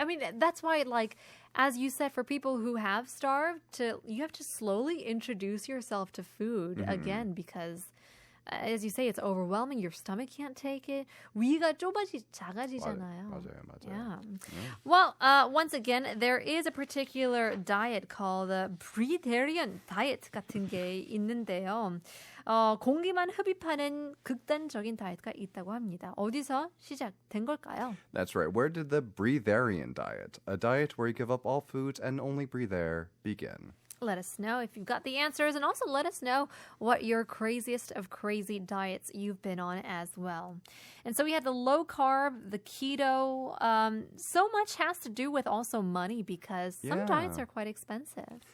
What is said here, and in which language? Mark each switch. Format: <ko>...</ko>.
<en>I mean, that's why, like, as you said, for people who have starved, you have to slowly introduce yourself to food again because, as you say, it's overwhelming. Your stomach can't take it.</en> <ko>위가 작아지잖아요. 맞아요.</ko> <en>Yeah. Well, once again, there is a particular diet called the breatharian diet</en> <ko>같은 게 있는데요. 공기만 흡입하는 극단적인 다이어트가 있다고 합니다. 어디서 시작된 걸까요?</ko> <en>That's right. Where did the breatharian diet, a diet where you give up all foods and only breathe air, begin? Let us know if you've got the answers, and also let us know what your craziest of crazy diets you've been on as well. And so we had the low carb, the keto. So much has to do with also money because some diets are quite expensive.</en>